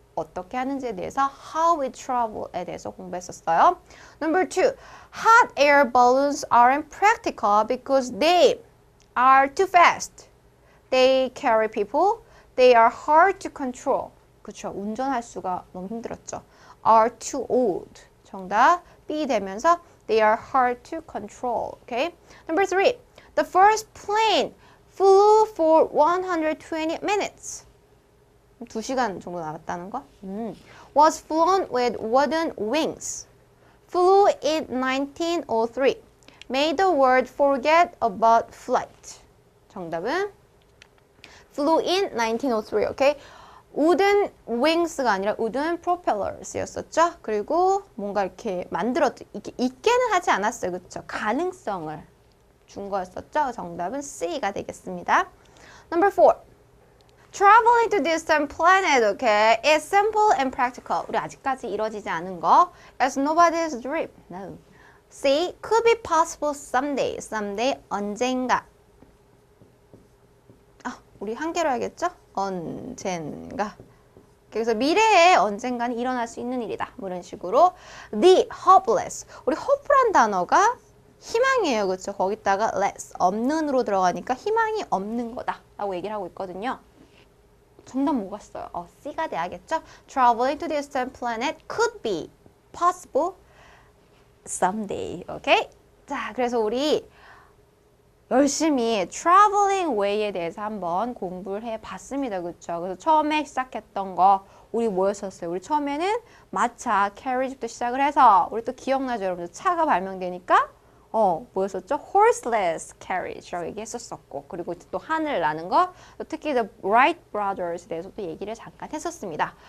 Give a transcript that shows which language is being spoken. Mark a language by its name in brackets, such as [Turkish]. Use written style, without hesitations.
[Korean] 어떻게 하는지에 대해서 [English] how we travel [Korean] 에 대해서 공부했었어요. [English] Number 2. Hot air balloons aren't practical because they are too fast. They carry people. They are hard to control. [Korean] 그렇죠. 운전할 수가 너무 힘들었죠. [English] Are too old. [Korean] 정답 B 되면서 [English] they are hard to control. Okay. Number 3. The first plane flew for 120 minutes. [Korean] 2시간 정도 나갔다는 거. [English] Was flown with wooden wings. Flew in 1903. Made the world forget about flight. [Korean] 정답은 [English] flew in 1903. Okay. [Korean] wooden wings가 아니라 wooden propellers였었죠. 그리고 뭔가 이렇게 이렇게 있게는 하지 않았어요. 그렇죠? 가능성을 준 거였었죠. 정답은 C가 되겠습니다. [English] Number 4. Traveling to distant planet, okay, is simple and practical. [Korean] 우리 아직까지 이루어지지 않은 거. [English] It's nobody's dream. No. C. Could be possible someday. [Korean] Someday 언젠가. 우리 한 개로 해야겠죠? 언젠가. 그래서 미래에 언젠가는 일어날 수 있는 일이다. 뭐 이런 식으로. [English] The hopeless. [Korean] 우리 hope란 단어가 희망이에요. 그렇죠? 거기다가 less, 없는으로 들어가니까 희망이 없는 거다. 라고 얘기를 하고 있거든요. 정답 뭐 같어요? C가 돼야겠죠? [English] Traveling to distant planet could be possible someday. [Korean] 오케이? 자, 그래서 우리 열심히 traveling way에 대해서 한번 공부를 해봤습니다. 그렇죠? 그래서 처음에 시작했던 거 우리 뭐였었어요? 우리 처음에는 마차, 캐리지부터 시작을 해서 우리 또 기억나죠? 여러분들 차가 발명되니까 뭐였었죠? horseless carriage라고 얘기했었었고 그리고 또 하늘 나는 거 특히 The Wright Brothers에 대해서 또 얘기를 잠깐 했었습니다.